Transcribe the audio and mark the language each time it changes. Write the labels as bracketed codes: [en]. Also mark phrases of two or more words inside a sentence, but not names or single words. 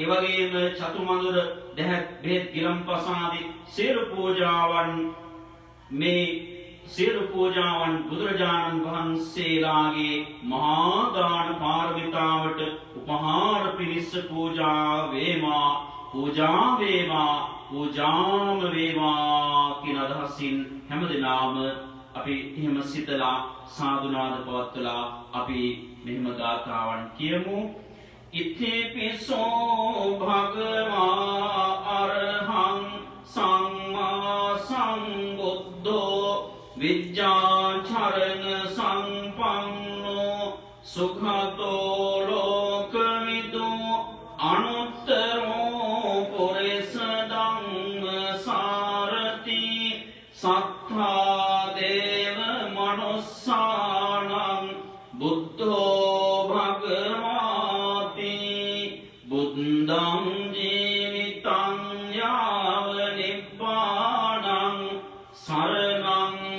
[si] වගේම චතුමඳුර දැහැත් බෙහෙත් ගිලම්පස ආදී සියලු පූජාවන් මේ සියලු පූජාවන් බුදුරජාණන් වහන්සේලාගේ මහා දාන පාරමිතාවට උපහාර පිණිස පූජා වේවා පූජා වේවා පූජාම වේවා කියන අදහසින් හැමදෙනාම අපි එහෙම සිතලා සාදුනාද පවත්වලා අපි මෙහෙම ගාථාවන් කියමු. [pi] ඉතිපිසෝ භගවා අරහං සම්මා සම්බුද්ධෝ විජ්ජාචරණ සම්පන්නෝ සුඛතෝ ලෝකවිදෝ අනුත්තරෝ පුරිස ධම්ම සාරති සත්තා දේව මනුස්සානං බුද්ධෝ භගවාති බුද්ධං ජීවිතං යාව නිබ්බානං සරණං